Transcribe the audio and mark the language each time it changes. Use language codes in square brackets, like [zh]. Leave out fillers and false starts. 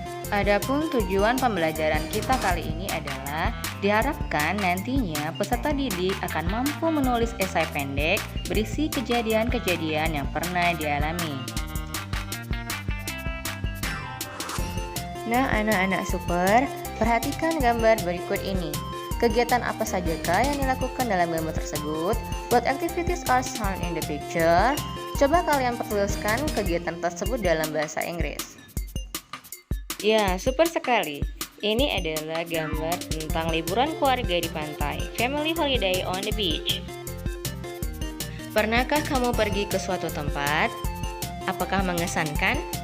[id] Adapun tujuan pembelajaran kita kali ini adalah diharapkan nantinya peserta didik akan mampu menulis esai pendek berisi kejadian-kejadian yang pernah dialami. Nah, anak-anak super, perhatikan gambar berikut ini. Kegiatan apa sajakah yang dilakukan dalam gambar tersebut? [en] What activities are shown in the picture? [id] Coba kalian pertuliskan kegiatan tersebut dalam bahasa Inggris. Ya, super sekali. Ini adalah gambar tentang liburan keluarga di pantai, [en] family holiday on the beach. [id] Pernahkah kamu pergi ke suatu tempat? Apakah mengesankan?